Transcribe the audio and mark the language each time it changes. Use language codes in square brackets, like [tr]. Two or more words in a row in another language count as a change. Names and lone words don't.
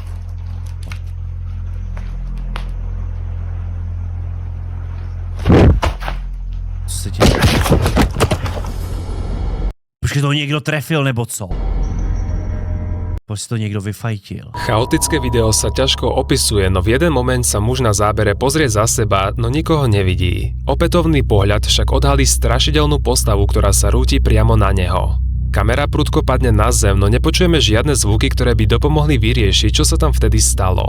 [cs] Co se děje? Počkej, to někdo trefil, nebo co? Proč to někdo vyfajtil? [sk] Chaotické video sa ťažko opisuje, no v jeden moment sa muž na zábere pozrie za seba, no nikoho nevidí. Opätovný pohľad však odhalí strašidelnú postavu, ktorá sa rúti priamo na neho. Kamera prudko padne na zem, no nepočujeme žiadne zvuky, ktoré by dopomohli vyriešiť, čo sa tam vtedy stalo.